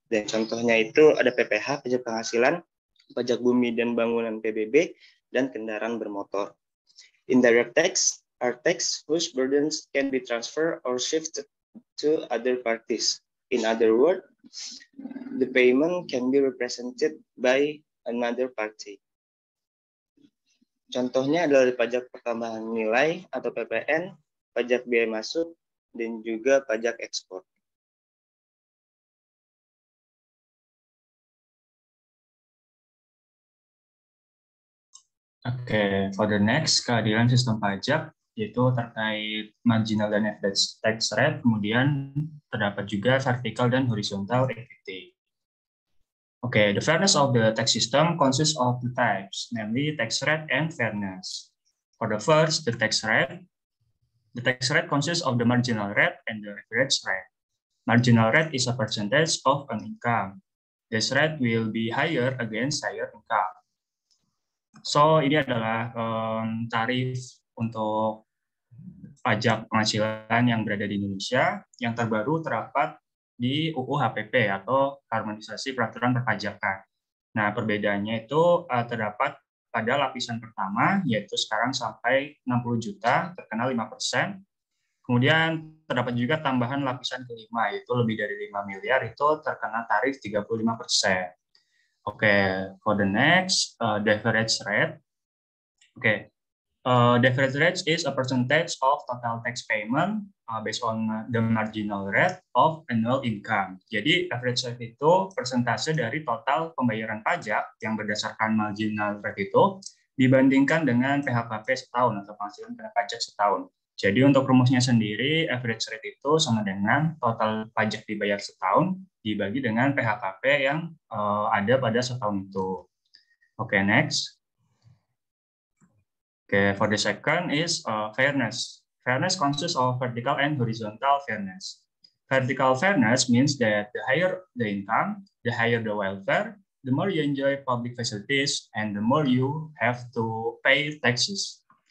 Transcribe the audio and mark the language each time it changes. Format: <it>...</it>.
<id>Dan contohnya itu ada PPH, pajak penghasilan, pajak bumi dan bangunan PBB, dan kendaraan bermotor.</id> <en>Indirect tax are tax whose burdens can be transferred or shifted to other parties. In other words, the payment can be represented by another party.</en> <id>Contohnya adalah pajak pertambahan nilai atau PPN, pajak biaya masuk, dan juga pajak ekspor. Oke,</id> <en>for the next,</en> <id>keadilan sistem pajak yaitu terkait marginal dan average tax rate, kemudian terdapat juga vertical dan horizontal equity.</id> <en>Okay, the fairness of the tax system consists of two types, namely tax rate and fairness. For the first, the tax rate consists of the marginal rate and the average rate. Marginal rate is a percentage of an income. This rate will be higher against higher income.</en> <id>So, ini adalah tarif untuk pajak penghasilan yang berada di Indonesia yang terbaru terdapat di UU HPP atau Harmonisasi Peraturan Perpajakan. Nah, perbedaannya itu terdapat pada lapisan pertama, yaitu sekarang sampai 60 juta, terkena 5%. Kemudian terdapat juga tambahan lapisan kelima, yaitu lebih dari 5 miliar, itu terkena tarif 35%.</id> <en>Oke, for the next, the average rate. Oke. The average rate is a percentage of total tax payment based on the marginal rate of annual income.</en> <id>Jadi average rate itu persentase dari total pembayaran pajak yang berdasarkan marginal rate itu dibandingkan dengan PHKP setahun atau penghasilan kena pajak setahun. Jadi untuk rumusnya sendiri average rate itu sama dengan total pajak dibayar setahun dibagi dengan PHKP yang ada pada setahun itu. Oke, next.</id> <en>Okay, for the second is fairness. Fairness consists of vertical and horizontal fairness. Vertical fairness means that the higher the income, the higher the welfare, the more you enjoy public facilities, and the more you have to pay taxes.</en>